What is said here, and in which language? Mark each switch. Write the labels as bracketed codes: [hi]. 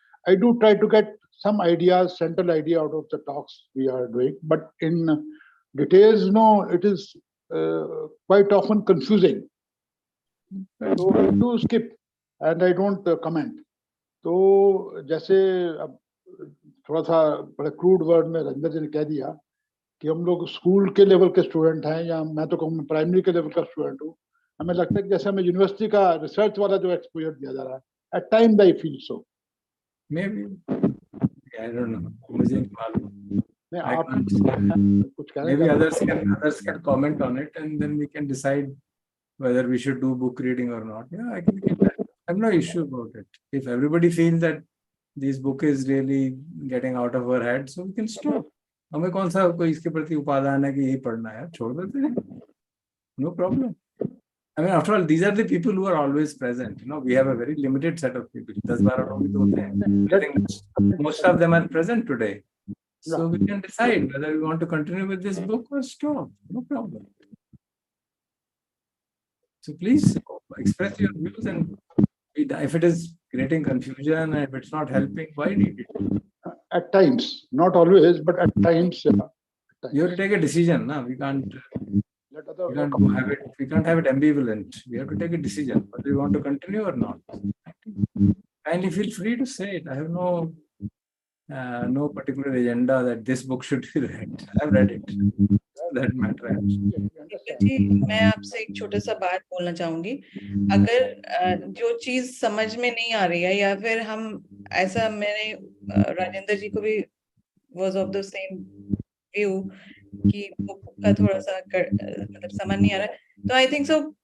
[en] I do try to get some ideas, central idea out of the talks we are doing, but in details, no, it is quite often confusing. So I do skip and I don't comment. [hi] तो जैसे अब थोड़ा सा बड़े crude word में रंजन जी ने कह दिया कि हम लोग स्कूल के लेवल के स्टूडेंट हैं, या मैं तो कहूँ प्राइमरी के लेवल का स्टूडेंट हूँ। हमें लगता है कि जैसे हमें यूनिवर्सिटी का रिसर्च वाला जो एक्सपोजर दिया जा रहा है, [en] At times I feel so. Maybe. I don't know. [hi] मुझे नहीं मालूम. नहीं, [en] I [hi] आप [en] can't- [hi] कुछ कहना [en] Maybe [hi] चाहते हैं? [en] others can comment on it, and then we can decide whether we should do book reading or not. Yeah, I have no issue about it. If everybody feels that this book is really getting out of our head, so we can stop. [hi] हमें कौन सा कोई इसके प्रति उपादान है कि यही पढ़ना है, छोड़ देते हैं. [en] No problem. I mean, after all, these are the people who are always present. You know, we have a very limited set of people. [hi] 10-12 लोग ही तो होते हैं. [en] I think most of them are present today. So we can decide whether we want to continue with this book or stop. No problem. So please express your views, and if it is creating confusion and if it's not helping, why need it? At times, not always, but at times. You have to take a decision. No? We can't have it. We can't have it ambivalent. We have to take a decision whether we want to continue or not. Kindly feel free to say it. I have no particular agenda that this book should be read. I've read it. That matter. [hi] जी, मैं आपसे एक छोटा सा बात बोलना चाहूंगी। अगर जो चीज समझ में नहीं आ रही है, या फिर हम ऐसा, मैंने राजेंद्र जी को भी [en] was of the same view [hi] कि बुक का थोड़ा सा मतलब समझ नहीं आ रहा है, तो [en] I think so